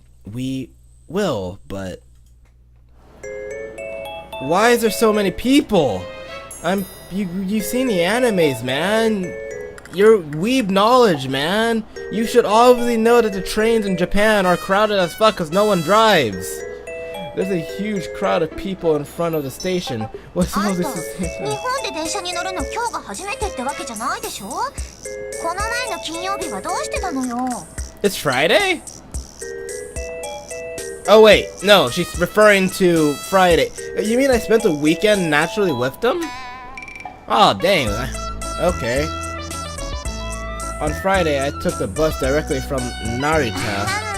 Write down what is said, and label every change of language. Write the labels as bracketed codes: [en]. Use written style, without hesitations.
[en] We will, but why is there so many people? You've seen the animes, man. Your weeb knowledge, man. You should obviously know that the trains in Japan are crowded as fuck because no one drives. There's a huge crowd of people in front of the station. What's all this? [ja] 日本で電車に乗るの今日が初めてってわけじゃないでしょ？この前の金曜日はどうしてたのよ？ [en] It's Friday? Oh wait, no, she's referring to Friday. You mean I spent the weekend naturally with them? Oh dang. Okay. On Friday, I took the bus directly from Narita.